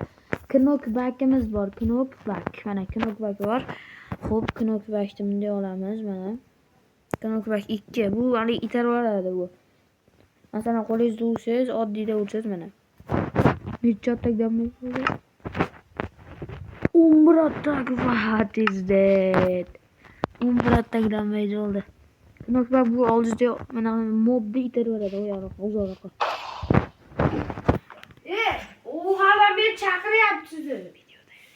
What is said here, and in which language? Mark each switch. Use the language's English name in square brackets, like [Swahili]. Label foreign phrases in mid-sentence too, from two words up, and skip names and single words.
[Uzbek] Knockbackimiz bor. Knockback. Mana knockback bor. Xo'p, knockbackni bunday olamiz mana. Knockback 2. Bu hali itarib oladi bu. Masalan, qo'lingizda ursangiz, oddiyda ursangiz mana. Necha [English] attak damage [Uzbek] bo'ldi? 11 attak. [English] What is that? [Uzbek] 11 [English] attak damage [Uzbek] oldi. Knockback bu oldingizda mana mobni itarib oladi, uzoqroqqa. U hala meni chaqiryapti sizni. Videoda